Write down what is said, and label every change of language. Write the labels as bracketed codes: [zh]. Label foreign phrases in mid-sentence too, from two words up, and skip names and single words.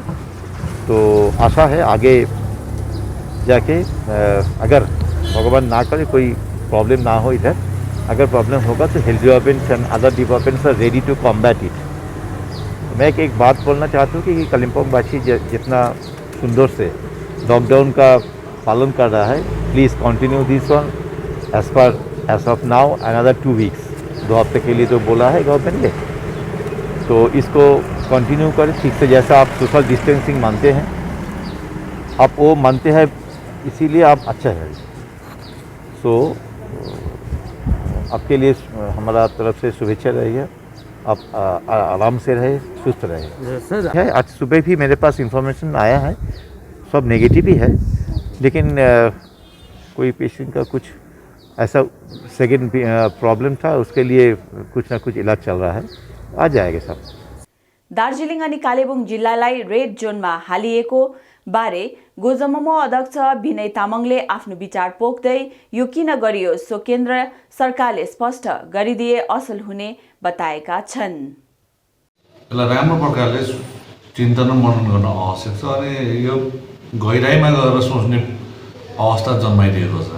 [hi] तो आशा है आगे जाके अगर भगवान ना करे कोई प्रॉब्लम ना हो इधर, अगर प्रॉब्लम होगा तो [en] health department and other departments are ready to combat it. [hi] मैं एक बात बोलना चाहता हूँ कि कालिम्पोंग वासी जितना सुंदर से लॉकडाउन का पालन कर रहा है, [en] please continue this one as of now another 2 weeks. [hi] 2 हफ्ते के लिए तो बोला है गवर्नमेंट ने, तो इसको कंटिन्यू करें ठीक से। जैसा आप [en] social distancing [hi] मानते हैं, आप वो मानते हैं, इसीलिए आप अच्छा है। सो आपके लिए हमारा तरफ से शुभेच्छा रही है, आप आराम से रहे, सुस्त रहे। आज सुबह भी मेरे पास इंफॉर्मेशन आया है, सब नेगेटिव ही है, लेकिन कोई पेशेंट का कुछ ऐसा [en] second problem [hi] था, उसके लिए कुछ ना कुछ इलाज चल रहा है, आ जाएगा सब। [ne] दार्जिलिङ अनि कालेबुङ जिल्लालाई रेड जोनमा हालिएको बारे गोजममो अध्यक्ष विनय तामाङले आफ्नो विचार पोख्दै यो किन गरियो सो केन्द्र सरकारले स्पष्ट गरिदिए असल हुने बताएका छन्। यसलाई राम्रो प्रकारले चिन्तन र मनन गर्न आवश्यक छ अनि यो गहिराइमा गएर सोच्ने अवस्था जन्माइदिएको छ।